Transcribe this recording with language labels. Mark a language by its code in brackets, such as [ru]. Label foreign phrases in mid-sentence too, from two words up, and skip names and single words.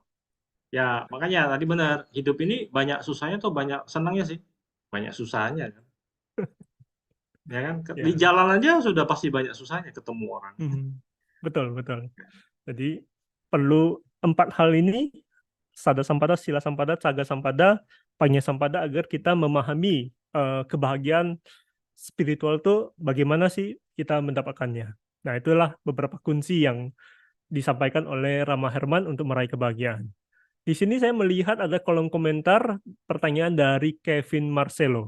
[id] Ya, makanya tadi benar. Hidup ini banyak susahnya tuh banyak senangnya sih. Banyak susahnya kan. Ya kan? Di Ya, jalan aja sudah pasti banyak susahnya ketemu orang. betul. Jadi perlu 4 hal ini, [pi] sada sampada, sila sampada, caga sampada, panya sampada, [id] agar kita memahami kebahagiaan spiritual itu bagaimana sih kita mendapatkannya. Nah, itulah beberapa kunci yang disampaikan oleh Rama Herman untuk meraih kebahagiaan. Di sini saya melihat ada kolom komentar pertanyaan dari Kevin Marcelo.